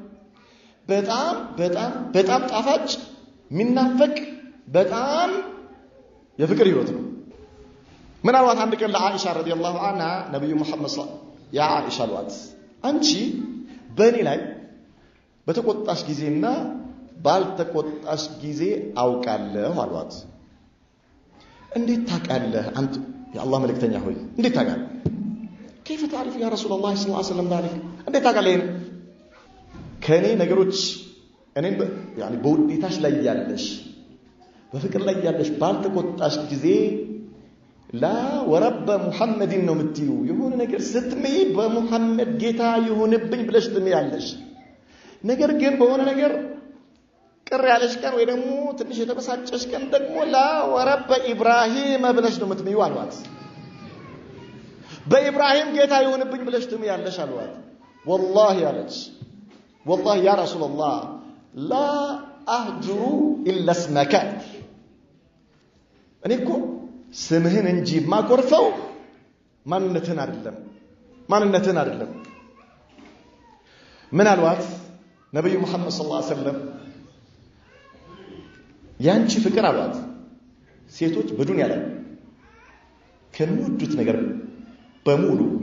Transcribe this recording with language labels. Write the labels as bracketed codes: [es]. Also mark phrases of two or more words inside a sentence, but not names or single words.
[am] በጣም ጣፋጭ ሚናፈቅ በጣም የፍቅር ህይወት ነው። ምናልባት አንድ ቀን ለአኢሻ [ar] رضي الله عنها [am] ነብዩ መሐመድ ያ አኢሻ አሏት፣ አንቺ በእኔ ላይ በተቆጣሽ ጊዜና ባልተቆጣሽ ጊዜ አውቃለሁ አሏት። እንዴት ታውቃለህ አንተ የአላህ መልእክተኛ ሆይ እንዴት ታውቃለህ? [ar] كيف تعرف يا رسول الله صلى الله عليه وسلم ذلك? [am] እንዴት ታውቃለህ? ከኔ ነገሮች እኔን يعني በውዴታሽ ላይ ያለሽ በፍቅር ላይ ያለሽ ባልተቆጣሽ ጊዜ [ar] لا ورب [am] ሙሐመድን ነው የምትዩ የሆነ ነገር ስትምይ በሙሐመድ ጌታ ይሁንብኝ ብለሽ ትምያለሽ ነገር ግን በሆነ ነገር ቅር ያለሽ ቀን ወይ ደግሞ ትንሽ የተበሳጨሽ ቀን ደግሞ [ar] لا ورب [am] ኢብራሂም ብለሽ ነው የምትምዩ አሏት በኢብራሂም ጌታ ይሁንብኝ ብለሽ ትምያለሽ አሏት والله ያለች [ar] والله يا رسول الله لا أهجر إلا اسمك [am] እኔ እኮ ስምህን እንጂ ማቆርፈው ማንነትን አይደለም ምን አልዋት ነብዩ መሐመድ [ar] صلى الله عليه وسلم [am] ያንቺ ፍቅር አሏት ሴቶች በዱንያ ላይ ከሚወዱት ነገር በሙሉ